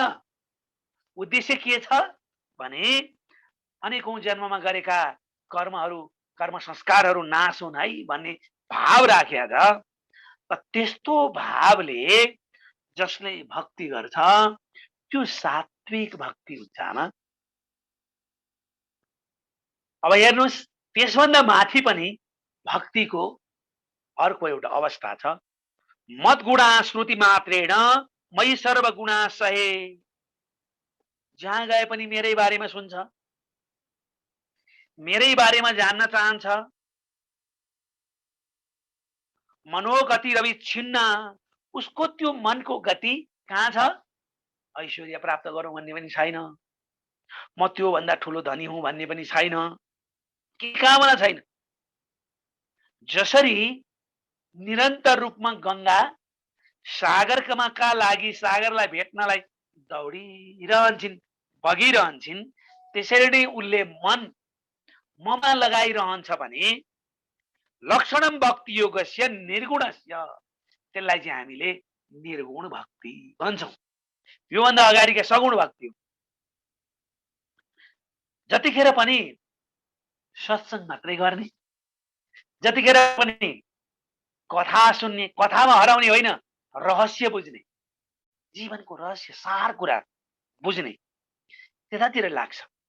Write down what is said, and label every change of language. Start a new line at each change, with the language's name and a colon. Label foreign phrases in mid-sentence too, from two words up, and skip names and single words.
Nepali: उद्देश्य के छ भने अनेकौं जन्ममा गरेका कर्महरू, कर्म संस्कारहरू नाश हुन् है भन्ने भाव राखेर त्यस्तो भावले जसले भक्ति गर्छ त्यो सात्विक भक्ति हुन्छ। आमा अब हेर्नुहोस्, त्यसभन्दा माथि पनि भक्तिको अर्को एउटा अवस्था छ।
Sanskrit: मत गुणा श्रुति मात्रेण मयि सर्व गुणा सहे,
Nepali: जहाँ गए पनि मेरै बारेमा सुन्छ, मेरै बारेमा जान्न चाहन्छ,
Sanskrit: मनोगति रविच्छिन्न,
Nepali: उसको त्यो मनको गति कहाँ छ? ऐश्वर्य प्राप्त गरौँ भन्ने पनि छैन, म त्यो भन्दा ठुलो धनी हुँ भन्ने पनि छैन, के कामना छैन। जसरी निरन्तर रूपमा गंगा सागरका लागि सागरलाई भेट्नलाई दौडिरहन्छन्, बगिरहन्छन्, त्यसरी नै उसले मन ममा लगाइरहन्छ भने
Sanskrit: लक्षणम भक्ति योगस्य निर्गुणस्य,
Nepali: त्यसलाई चाहिँ हामीले निर्गुण भक्ति भन्छौँ। योभन्दा अगाडिका सगुण भक्ति हो। जतिखेर पनि सत्संग मात्रै गर्ने, जतिखेर पनि कथा सुन्ने, कथामा हराउने होइन, रहस्य बुझ्ने, जीवनको रहस्य सार कुरा बुझ्ने, त्यतातिर लाग्छ।